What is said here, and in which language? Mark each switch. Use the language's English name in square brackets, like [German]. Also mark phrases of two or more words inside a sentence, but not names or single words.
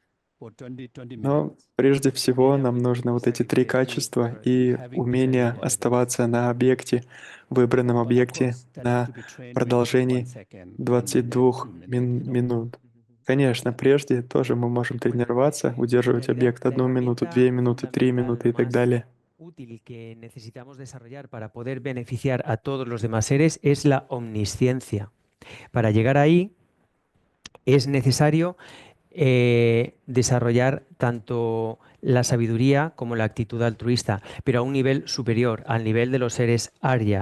[Russian] Но прежде всего нам нужно вот эти 3 качества и умение оставаться на объекте, выбранном объекте на продолжении 22 минут. Конечно, прежде тоже мы можем тренироваться, удерживать объект 1 минуту, 2 минуты, 3 минуты и так далее. [Spanish] Útil que necesitamos desarrollar para poder beneficiar a todos los demás seres es la omnisciencia. Para llegar ahí es necesario desarrollar tanto la sabiduría como la actitud altruista, pero a un nivel superior, al nivel de los seres Arya.